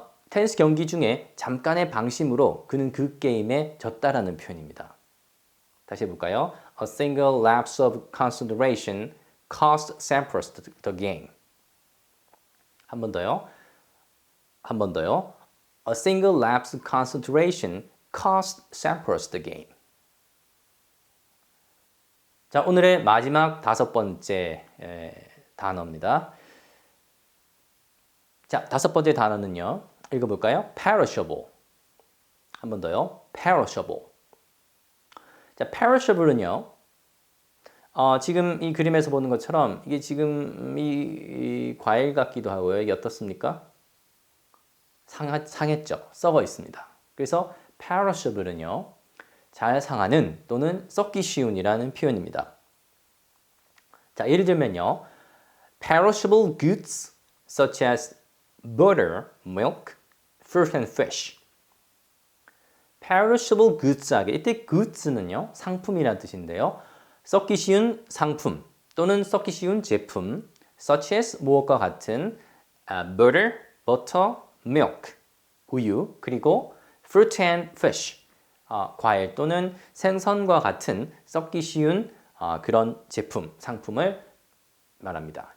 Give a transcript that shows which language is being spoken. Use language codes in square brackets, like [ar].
[ko] 테니스 경기 중에 잠깐의 방심으로 그는 그 게임에 졌다라는 표현입니다. 다시 해볼까요? [en] A single lapse of concentration cost Sampras the game. [ko] 한 번 더요. 한 번 더요. [en] A single lapse of concentration cost Sampras the game. [ko] 자, 오늘의 마지막 다섯 번째 단어입니다. 자, 다섯 번째 단어는요. 읽어볼까요? perishable. 한 번 더요. perishable. 자, perishable은요. 지금 이 그림에서 보는 것처럼 이게 지금 이 과일 같기도 하고요. 이게 어떻습니까? 상했죠. 썩어 있습니다. 그래서 perishable은요. 잘 상하는 또는 썩기 쉬운이라는 표현입니다. 자, 예를 들면요. [en] perishable goods such as butter, milk, fruit and fish. [ko] perishable goods 하게 이때 goods는요. 상품이라는 뜻인데요. 썩기 쉬운 상품 또는 썩기 쉬운 제품 [en] such as [ko] 무엇과 같은 butter, butter, milk, 우유 그리고 [en] fruit and fish [ko] 과일 또는 생선과 같은 썩기 쉬운 그런 제품, 상품을 말합니다.